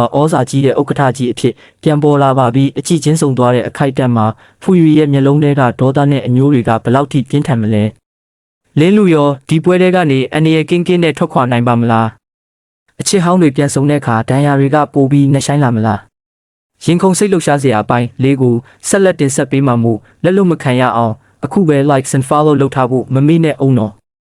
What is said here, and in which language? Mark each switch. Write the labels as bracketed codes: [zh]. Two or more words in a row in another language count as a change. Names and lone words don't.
[my] ဩဇာကြီးတဲ့ဥက္ကဋ္ဌကြီးအဖြစ်ပြန်ပေါ်လာပါပြီးအကြည့်ချင်းဆုံသွားတဲ့အခိုက်အတန့်မှာဖူရီရဲ့မျက်လုံးထဲကဒေါသနဲ့အညိုးတွေကဘလောက်ထိပြင်းထန်မလဲ။လင်းလူရောဒီပွဲထဲကနေအန်ရကင်းကင်းနဲ့ထွက်ခွာနိုင်ပါမလား။အချစ်ဟောင်းတွေပြန်ဆုံတဲ့အခါဒဏ်ရာတွေကပိုပြီးနှဆိုင်လာမလား။ရင်ခုန်စိတ်လှုပ်ရှားစရာအပိုင်းလေးကိုဆက်လက်တင်ဆက်ပေးမှာမို့လက်လွတ်မခံရအောင်အခုပဲ [en] likes and follow [my] လုပ်ထားဖို့မမေ့နဲ့အောင်တော့